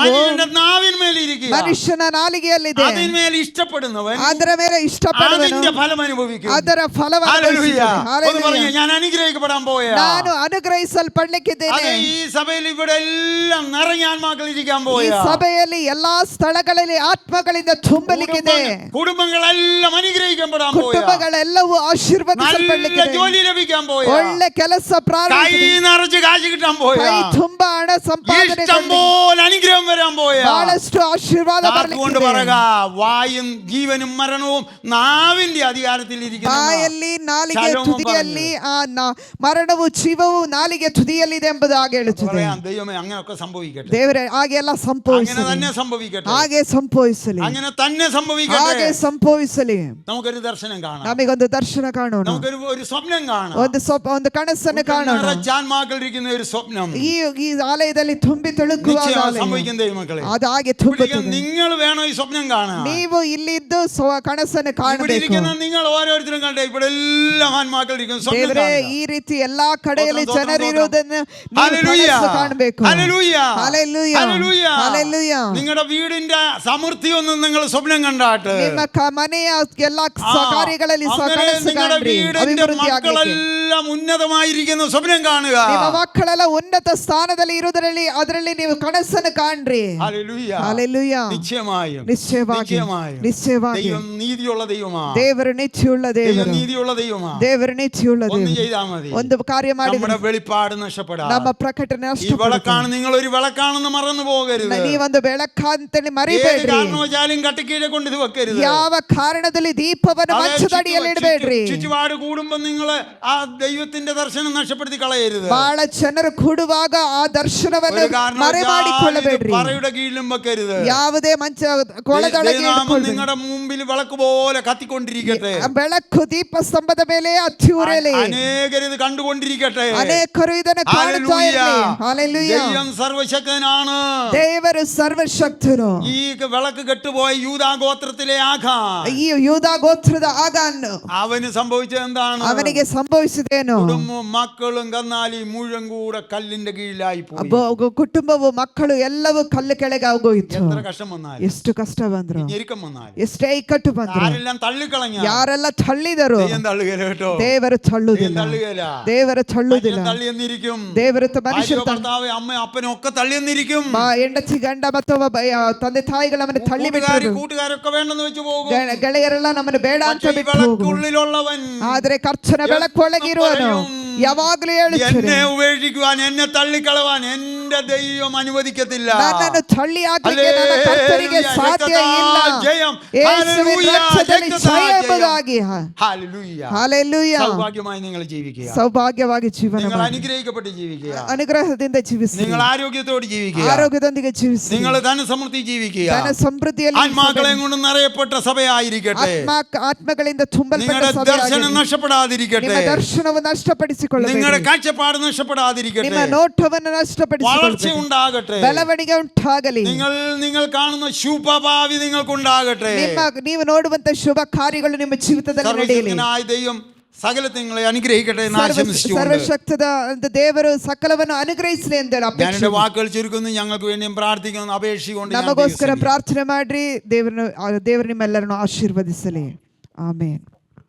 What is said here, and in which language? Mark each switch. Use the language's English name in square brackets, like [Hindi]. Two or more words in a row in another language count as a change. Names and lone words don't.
[Malayalam] മനുഷ്യന്റെ നാവിന്മേലിരിക്കുക. [Kannada] ಮನುಷ್ಯನ ನಾಲಿಗೆಯಲ್ಲಿದೆ. [Malayalam] അതിന്മേൽ ഇഷ്ടപ്പെടുന്നവൻ [Kannada] ಅದರ ಮೇಲೆ ಇಷ್ಟಪಡುವವನು [Malayalam] അതിന്റെ ഫലം അനുഭവിക്കും. [Kannada] ಅದರ ಫಲವನ್ನು [Malayalam] ഹല്ലേലൂയ. [Kannada] ಅನುಭವಿಸುತ್ತಾನೆ. [Malayalam] ഒന്ന് പറഞ്ഞേ, ഞാൻ അനുഗ്രഹിക്കപ്പെടാൻ പോവുകയാ. [Kannada] ನಾನು ಅನುಗ್ರಹಿಸಲ್ಪಡಲಿಕ್ಕಿದ್ದೇನೆ. [Malayalam] അതെ, ഈ സഭയിൽ ഇവിടെ എല്ലാം നിറഞ്ഞ ആത്മാക്കൾ ഇരിക്കാൻ [Kannada] ಈ [Malayalam] പോവുകയാ. [Kannada] ಸಭೆಯಲ್ಲಿ ಎಲ್ಲಾ ಸ್ಥಳಗಳಲ್ಲಿ ಆತ್ಮಗಳಿಂದ ತುಂಬಲಿಕ್ಕಿದೆ. [Malayalam] കുടുംബങ്ങളെല്ലാം അനുഗ്രഹിക്കപ്പെടാൻ പോവുകയാ. [Kannada] ಕುಟುಂಬಗಳೆಲ್ಲವೂ [Malayalam] നല്ല [Kannada] ಆಶೀರ್ವದಿಸಲ್ಪಡಲಿಕ್ಕಿದೆ. [Malayalam] ജോലി ലഭിക്കാൻ പോവുകയാ. [Kannada] ಒಳ್ಳೆ ಕೆಲಸ [Malayalam] കൈ [Kannada] ಪ್ರಾರಂಭಿಸಿದೆ. [Malayalam] നിറച്ച് കാശ് കിട്ടാൻ പോവുകയാ. [Kannada] ಕೈ ತುಂಬಾ ಹಣ ಸಂಪಾದನೆ [Malayalam] ഇഷ്ടം പോലെ അനുഗ്രഹം വരാൻ പോവുകയാ. [Kannada] ಬಹಳಷ್ಟು ಆಶೀರ್ವಾದ [Malayalam] കൊണ്ട് [Kannada] ಬರಲಿಕ್ಕಿದೆ. [Malayalam] പറയുക, വായും ജീവനും മരണവും നാവിന്റെ അധികാരത്തിൽ ഇരിക്കുന്നു. [Kannada] ಬಾಯಲ್ಲಿ ನಾಲಿಗೆ ತುದಿಯಲ್ಲಿ ಮರಣವು ಜೀವವು ನಾಲಿಗೆ ತುದಿಯಲ್ಲಿದೆ ಎಂಬುದಾಗಿ ಹೇಳುತ್ತದೆ. [Malayalam] ദൈവമേ, അങ്ങനെയൊക്കെ സംഭവിക്കട്ടെ. [Kannada] ದೇವರೇ ಹಾಗೆಲ್ಲ [Malayalam] അങ്ങനെ [Kannada] ಸಂಭವಿಸಲಿ. [Malayalam] തന്നെ സംഭവിക്കട്ടെ. [Kannada] ಹಾಗೆ ಸಂಭವಿಸಲಿ. [Malayalam] അങ്ങനെ തന്നെ സംഭവിക്കട്ടെ. [Kannada] ಹಾಗೆ ಸಂಭವಿಸಲಿ. [Malayalam] നമുക്കൊരു ദർശനം കാണാം. [Kannada] ನಮಗೊಂದು ದರ್ಶನ ಕಾಣೋಣ. [Malayalam] നമുക്കൊരു സ്വപ്നം കാണാം. [Kannada] ಒಂದು ಕನಸನ್ನು ಕಾಣೋಣ. [Malayalam] നിറച്ചാന്മാക്കൾ ഇരിക്കുന്ന ഒരു സ്വപ്നം [Kannada] ಈ ಆಲಯದಲ್ಲಿ ತುಂಬಿ ತುಳುಕುವ ಆಲಯ. [Malayalam] സംഭവിക്കും ദൈവമക്കളെ. [Kannada] ಅದು ಹಾಗೆ ತುಂಬುತ್ತದೆ. [Malayalam] നിങ്ങൾ വേണോ ഈ സ്വപ്നം കാണാൻ? [Kannada] ನೀವು ഇಲ್ಲಿದ್ದು കನಸನ್ನು ಕಾಣಬೇಕು. [Malayalam] ഇരിക്കുന്ന നിങ്ങൾ ഓരോരുത്തരും കണ്ടേ, ഇവിടെ എല്ലാം ആത്മാക്കൾ ഇരിക്കുന്ന സ്വപ്നം [Kannada] ದೇವರೇ, [Malayalam] കാണുക. [Kannada] ಈ ರೀತಿ ಎಲ್ಲಾ ಕಡೆಯಲ್ಲಿ ಜನರಿರುವುದನ್ನು [Malayalam] ഹല്ലേലൂയ. [Kannada] ಕಾಣಬೇಕು. [Malayalam] ഹല്ലേലൂയ. ഹല്ലേലൂയ. ഹല്ലേലൂയ. ഹല്ലേലൂയ. നിങ്ങളുടെ വീടിന്റെ സമൃദ്ധി ഒന്നും നിങ്ങൾ സ്വപ്നം കണ്ടാട്ട് [Kannada] ನಿಮ್ಮ ಮನೆಯ ಎಲ್ಲಾ ಕಾರ್ಯಗಳಲ್ಲಿ ಕನಸು [Malayalam] നിങ്ങളുടെ [Kannada] ಕಾಣ್ರಿ. [Malayalam] വീടിന്റെ [Kannada] ಅಭಿವೃದ್ಧಿ ಆಗಲಿಕ್ಕೆ. [Malayalam] മക്കളെല്ലാം ഉന്നതമായിരിക്കുന്ന സ്വപ്നം കാണുക. [Kannada] ನಿಮ್ಮ ಮಕ್ಕಳೆಲ್ಲ ಉನ್ನತ ಸ್ಥಾನದಲ್ಲಿ ಇರುವುದರಲ್ಲಿ ಅದರಲ್ಲಿ ನೀವು ಕನಸನ್ನು ಕಾಣ್ರಿ. [Malayalam] ഹല്ലേലൂയ. ഹല്ലേലൂയ. നിശ്ചയമായും [Kannada] ನಿಶ್ಚಯವಾಗಿ [Malayalam] ദൈവം നീതിയുള്ള ദൈവമാണ്. [Kannada] ದೇವರು ನೀತಿಯುಳ್ಳ [Malayalam] ദൈവം [Kannada] ದೇವರು. [Malayalam] നീതിയുള്ള ദൈവമാണ്. [Kannada] ದೇವರು ನೀತಿಯುಳ್ಳ [Malayalam] ഒന്നും [Kannada] ದೇವರು. [Malayalam] ചെയ്താൽ മതി, [Kannada] ಒಂದು ಕಾರ್ಯ ಮಾಡಿದ್ರೆ [Malayalam] നമ്മുടെ വെളിപ്പാട് നഷ്ടപ്പെടാം. [Kannada] ನಮ್ಮ ಪ್ರಕಟಣೆ [Malayalam] ഈ [Kannada] ನಷ್ಟಪಡುತ್ತೆ. [Malayalam] വിളക്കാണ്, നിങ്ങൾ ഒരു വിളക്കാണെന്ന് മറന്നു പോകരുത്. [Kannada] ನೀವೊಂದು ಬೆಳಕಂತೇಳಿ [Malayalam] ഏത് [Kannada] ಮರಿಬೇಡ್ರಿ. [Malayalam] കാരണവശാലും കട്ടിക്കീഴെ കൊണ്ട് ഇത് വെക്കരുത്. [Kannada] ಯಾವ ಕಾರಣದಲ್ಲಿ ದೀಪವನ್ನು ಮಂಚದಡಿಯಲ್ಲಿ ಇಡಬೇಡ್ರಿ. [Malayalam] ചുറ്റുപാട് കൂടുമ്പോ നിങ്ങൾ ആ ദൈവത്തിന്റെ ദർശനം നഷ്ടപ്പെടുത്തി കളയരുത്. [Kannada] ಬಹಳ ಜನರು ಕೂಡುವಾಗ ಆ ದರ್ಶನವನ್ನು ಮರೆಮಾಡಿಕೊಳ್ಳಬೇಡ್ರಿ. [Malayalam] പറയുടെ കീഴിലും വെക്കരുത്. [Kannada] ಯಾವುದೇ ಮಂಚ ಕೊಳದೊಳಗೆ ಇಟ್ಕೊಳ್ಬೇಡಿ. [Malayalam] നിങ്ങളുടെ മുമ്പിൽ വിളക്ക് പോലെ കത്തിക്കൊണ്ടിരിക്കട്ടെ. [Kannada] ಬೆಳಕು ದೀಪ ಸ್ತಂಭದ ಮೇಲೆ ಹತ್ತಿ ಉರಿಯಲಿ. [Malayalam] അനേകർ ഇത് കണ്ടുകൊണ്ടിരിക്കട്ടെ. [Kannada] ಅನೇಕರು ಇದನ್ನು ಕಾಣುತ್ತಾ ಇರಲಿ. [Malayalam] ഹല്ലേലൂയ. ദൈവം സർവശക്തനാണ്. [Kannada] ದೇವರು ಸರ್ವಶಕ್ತನು. [Malayalam] ഈ വിളക്ക് കെട്ടുപോയ യൂദാ ഗോത്രത്തിലെ ആഖാൻ, [Kannada] ಈ ಯೂದಾ ಗೋತ್ರದ ಆಗಾನ್, [Malayalam] അവന് സംഭവിച്ചത് എന്താണ്? [Kannada] ಅವನಿಗೆ ಸಂಭವಿಸಿದೇನು? [Malayalam] കുടുംബവും മക്കളും കന്നാലി മുഴുവൻ കൂടെ കല്ലിന്റെ കീഴിലായി പോയി. [Kannada] ಕುಟುಂಬವು ಮಕ್ಕಳು ಎಲ್ಲವೂ ಕಲ್ಲು ಕೆಳಗೆ ಆಗೋಯಿತು. [Malayalam] എത്ര കഷ്ടം വന്നാലും, [Kannada] ಎಷ್ಟು ಕಷ್ಟ ಬಂದ್ರು, [Malayalam] ഞെരുക്കം വന്നാലും, [Kannada] ಎಷ್ಟೇ ಇಕ್ಕಟ್ಟು ಬಂದ್ರು, [Malayalam] ആരെല്ലാം തള്ളിക്കളഞ്ഞ [Kannada] ಯಾರೆಲ್ಲ ತಳ್ಳಿದರು, [Malayalam] ദൈവം തള്ളുകയില്ല കേട്ടോ. [Kannada] ದೇವರು ತಳ್ಳುವುದಿಲ್ಲ. [Malayalam] തള്ളുകയില്ല. [Kannada] ದೇವರು ತಳ್ಳುವುದಿಲ್ಲ. [Malayalam] തള്ളിയെന്നിരിക്കും. [Kannada] ದೇವರು ಮನುಷ್ಯರು [Malayalam] ഭർത്താവ് അമ്മ അപ്പനും ഒക്കെ തള്ളിയെന്നിരിക്കും. [Kannada] ಹೆಂಡತಿ ಗಂಡ ಮತ್ತು ತಂದೆ ತಾಯಿಗಳು ನಮ್ಮನ್ನು ತಳ್ಳಿ ಬಿಟ್ಟರು. [Malayalam] കൂട്ടുകാരൊക്കെ വേണ്ടെന്ന് വെച്ച് പോകും. [Kannada] ಗೆಳೆಯರೆಲ್ಲ ನಮ್ಮನ್ನು ಬೇಡ ಅಂತ ಬಿಟ್ಟು [Malayalam] വിളക്കുള്ളിലുള്ളവൻ, [Kannada] ಆದ್ರೆ ಕರ್ತನ ಬೆಳಕೊಳಗಿರುವನು ಯಾವಾಗಲೂ ಹೇಳುತ್ತಾನೆ, [Malayalam] എന്നെ ഉപേക്ഷിക്കുവാൻ, എന്നെ തള്ളിക്കളവാൻ എന്റെ ദൈവം അനുവദിക്കത്തില്ല. [Kannada] ನನ್ನನ್ನು ತಳ್ಳಿ ಹಾಕಲಿಕ್ಕೆ ನನ್ನ ಕರ್ತನಿಗೆ ಸಾಧ್ಯ ಇಲ್ಲ. ಯೇಸುವಿನ ರಕ್ತದಲ್ಲಿ ಜಯ ಎಂಬುದಾಗಿ. ಹಲ್ಲೆಲೂಯ. [Malayalam] സൗഭാഗ്യമായി നിങ്ങൾ ജീവിക്കുക. [Kannada] ಸೌಭಾಗ್ಯವಾಗಿ ಜೀವನ [Malayalam] നിങ്ങൾ [Kannada] ಮಾಡಿ. [Malayalam] അനുഗ്രഹിക്കപ്പെട്ട് ജീവിക്കുക. [Kannada] ಅನುಗ್ರಹದಿಂದ ಜೀವಿಸಿ. [Malayalam] നിങ്ങൾ ആരോഗ്യത്തോടെ ജീവിക്കുക. [Kannada] ಆರೋಗ್ಯದೊಂದಿಗೆ ಜೀವಿಸಿ. [Malayalam] നിങ്ങൾ ധനസമൃദ്ധി ജീവിക്കുക. [Kannada] ധന ಸಮೃದ್ಧಿಯಲ್ಲಿ [Malayalam] ആത്മാക്കളെ കൊണ്ട് നിറയപ്പെട്ട സഭയായിരിക്കട്ടെ. [Kannada] ആത്മಗಳಿಂದ ತುಂಬಲ್ಪಟ್ಟ [Malayalam] നിങ്ങളുടെ [Kannada] ಸಭೆಯಾಗಿರಲಿ. [Malayalam] ദർശനം നഷ്ടപ്പെടാതിരിക്കട്ടെ. [Kannada] ನಿಮ್ಮ ದರ್ಶನವನ್ನು ನಷ್ಟಪಡಿಸಿಕೊಳ್ಳಬೇಡಿ. [Malayalam] നിങ്ങളുടെ കാഴ്ചപ്പാട് നഷ്ടപ്പെടാതിരിക്കട്ടെ. [Kannada] ನಿಮ್ಮ ನೋಟವನ್ನು [Malayalam] വളർച്ച [Kannada] ನಷ್ಟಪಡಿಸಿಕೊಳ್ಳಬೇಡಿ. [Malayalam] ഉണ്ടാകട്ടെ. [Kannada] ಬೆಳವಣಿಗೆ ಉಂಟಾಗಲಿ. [Malayalam] നിങ്ങൾ കാണുന്ന ശുഭഭാവി നിങ്ങൾക്കുണ്ടാകട്ടെ. [Kannada] ನೀವು ನೋಡುವಂತ ಶುಭ ಕಾರ್ಯಗಳು ನಿಮ್ಮ ಜೀವಿತದಲ್ಲಿ ನಡೆಯಲಿ. [Malayalam] സർവ്വശക്തനായ ദൈവം സകലത്തെ നിങ്ങളെ അനുഗ്രഹിക്കട്ടെ എന്ന് ആശംസിച്ചുകൊണ്ട് [Kannada] ಸರ್ವಶಕ್ತದ ದೇವರು ಸಕಲವನ್ನು ಅನುಗ್ರಹಿಸಲಿ ಎಂದು [Malayalam] ഞാൻ എൻ്റെ വാക്കുകൾ ചുരുക്കുന്നു. ഞങ്ങൾക്ക് വേണ്ടിയും പ്രാർത്ഥിക്കുന്നു, അപേക്ഷിച്ചുകൊണ്ട് [Kannada] ನಮಗೋಸ್ಕರ ಪ್ರಾರ್ಥನೆ ಮಾಡ್ರಿ. ದೇವರು ನಿಮ್ಮೆಲ್ಲರನ್ನು ಆಶೀರ್ವದಿಸಲಿ. ಆಮೇನ್.